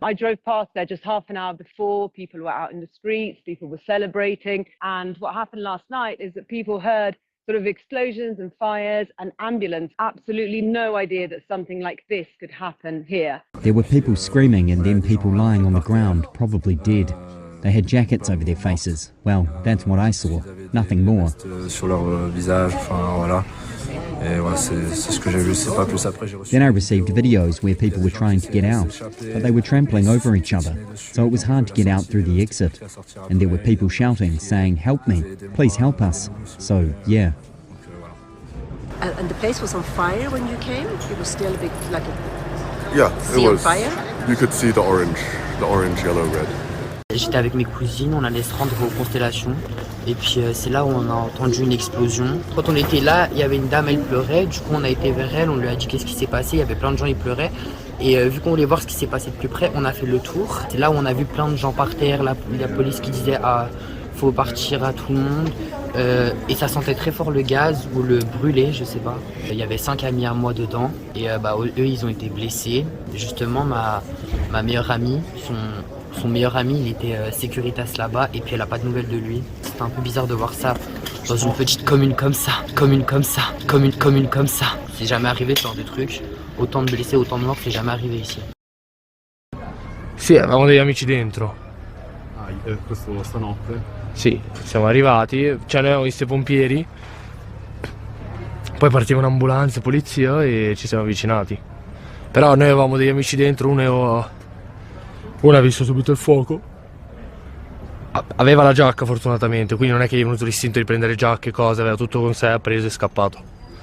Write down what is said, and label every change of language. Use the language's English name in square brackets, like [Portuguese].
[English] I drove past there just half an hour before. People were out in the streets, people were celebrating, and what happened last night is that people heard sort of explosions and fires and ambulance. Absolutely no idea that something like this could happen here. There were people screaming and then people lying on the ground, probably dead. They had jackets over their faces. Well, that's what I saw, nothing more. [French] Sur leur visage, enfin voilà. Et voilà, c'est ce que j'ai vu, c'est pas plus après. [English] Then I received videos where people were trying to get out, but they were trampling over each other, so it was hard to get out through the exit. And there were people shouting, saying, "Help me, please help us." So, yeah. And the place was on fire when you came? It was still a bit like a yeah, it was. Fire? You could see the orange, yellow, red. [French] J'étais avec mes cousines, on allait se rendre aux constellations et puis c'est là où on a entendu une explosion. Quand on était là, il y avait une dame, elle pleurait, du coup on a été vers elle, on lui a dit qu'est-ce qui s'est passé, il y avait plein de gens, ils pleuraient et vu qu'on voulait voir ce qui s'est passé de plus près, on a fait le tour. C'est là où on a vu plein de gens par terre, la police qui disait ah faut partir à tout le monde et ça sentait très fort le gaz ou le brûlé, je sais pas. Il y avait 5 amis à moi dedans et eux ils ont été blessés. Justement ma meilleure amie, son meilleur ami, il était Securitas là-bas et puis elle a pas de nouvelles de lui. C'était un peu bizarre de voir ça dans une petite commune comme ça. C'est jamais arrivé ce genre de truc. Autant de blessés, autant de morts, c'est jamais arrivé ici. [Italian] Sì, avevamo degli amici dentro. Questo stanotte? Sì, siamo arrivati, cioè noi abbiamo visto i pompieri, poi partiva un'ambulanza, polizia e ci siamo avvicinati. Però noi avevamo degli amici dentro, uno ha visto subito il fuoco, aveva la giacca fortunatamente, quindi non è che gli è venuto l'istinto di prendere giacche e cose, aveva tutto con sé, ha preso e è scappato.